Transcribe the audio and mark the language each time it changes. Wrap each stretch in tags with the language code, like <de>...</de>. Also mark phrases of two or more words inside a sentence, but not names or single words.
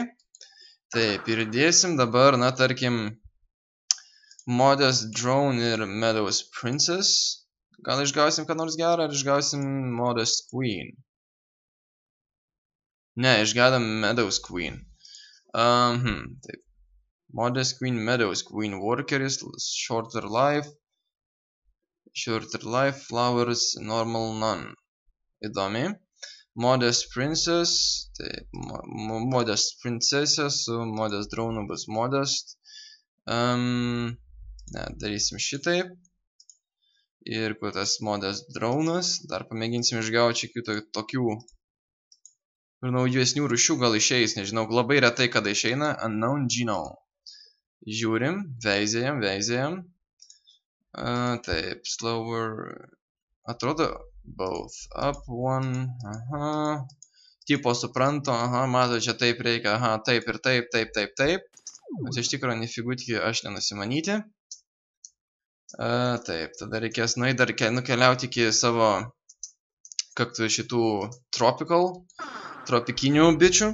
<lt>Taip, ir dėsim dabar, na, tarkim, Modest Drone ir Meadows Princess. Gal išgausim ką nors gerą, ar išgausim Modest Queen? Ne, išgaudam Meadows Queen. Taip. Modest Queen, Meadows Queen, Workeris, Shorter Life, Flowers, Normal, None. Įdomi. Modest Princess, taip, Modest Princessė su Modest Drone bus Modest. Ne, darysim šitaip. Ir kur tas Modest Drone'as, dar pamėginsim išgauti tokių ir naujesnių rūšių, gal išeis, nežinau, labai retai kada išeina. Unknown Genome. Žiūrim, veizėjam. Taip, slower, atrodo,</lt> <en>both, up, one,</en> <lt>tipo suprantu, mato, čia taip reikia, taip ir taip. Nes iš tikrųjų nefigutki aš nenusimanyti. Taip, tada reikės dar nukeliauti iki savo šitų tropikinių bičių.</lt>